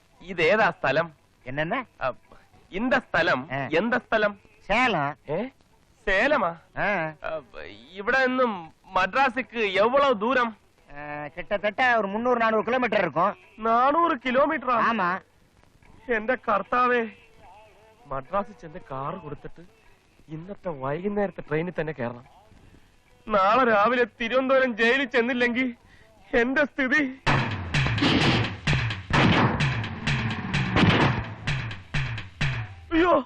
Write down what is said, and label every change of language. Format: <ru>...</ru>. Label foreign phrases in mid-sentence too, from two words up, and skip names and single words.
<ml>ഇതേതാ സ്ഥലം? എന്നെ இந்த സ്ഥലം എന്ത സ്ഥലം?</ml> <ta>சேலம்.</ta> <ml>സേലമാ? ഇവിടെ നിന്നും മദ്രാസിക്ക് എவ்வளவு ദൂരം?</ml> <ta>கிட்டத்தட்ட ஒரு 300-400 கிலோமீட்டர் இருக்கும்.</ta> <ml>400 കിലോമീറ്റർ?</ml> <ta>ஆமா.</ta> <ml>എന്റെ കർത്താവേ, മദ്രാസിൽ ചെന്ന് കാറ് കൊടുത്തിട്ട് ഇന്നത്തെ വൈകുന്നേരത്തെ ട്രെയിനിൽ തന്നെ കയറണം. നാളെ രാവിലെ തിരുവനന്തപുരം ജയിലിൽ ചെന്നില്ലെങ്കിൽ എന്റെ സ്ഥിതി. അയ്യോ,</ml>